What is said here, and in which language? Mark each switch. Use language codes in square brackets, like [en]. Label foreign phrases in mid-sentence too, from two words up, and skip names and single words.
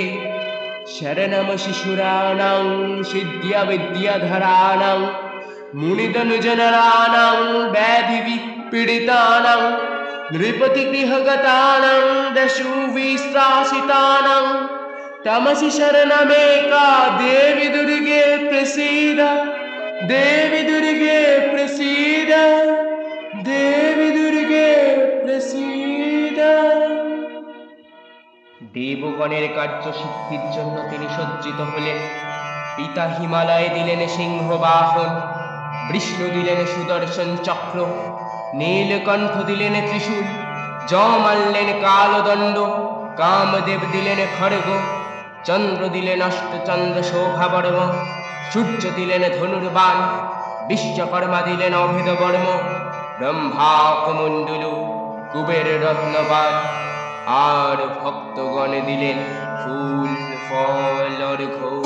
[sa] शरणं शिशुराणां सिद्ध्यविद्याधराणां, मुनितनुजनराणां व्याधिविपीडितानां, नृपतिगृहगतानां दशुविश्रासितानां, तमसि शरणमेका देवि दुर्गे प्रसीद, देवि दुर्गे प्रसीद, देवि दुर्गे प्रसीद। [bn] দেবগণের কার্যসিদ্ধির জন্য তিনি সজ্জিত হলেন। পিতা হিমালয়ে দিলেন সিংহবাহন, বিষ্ণু দিলেন সুদর্শন চক্র, নীলকণ্ঠ দিলেন ত্রিশূল, যম আনলেন কালদণ্ড, কামদেব দিলেন খড়গ, চন্দ্র দিলেন অষ্টচন্দ্র শোভাবর্ম, সূর্য দিলেন ধনুর্বাণ, বিশ্বকর্মা দিলেন অভেদ বর্ম, ব্রহ্মা কমণ্ডলু কুবের রত্নবান, আর ভক্তগণ দিলেন ফুল ফল অর্ঘ্য।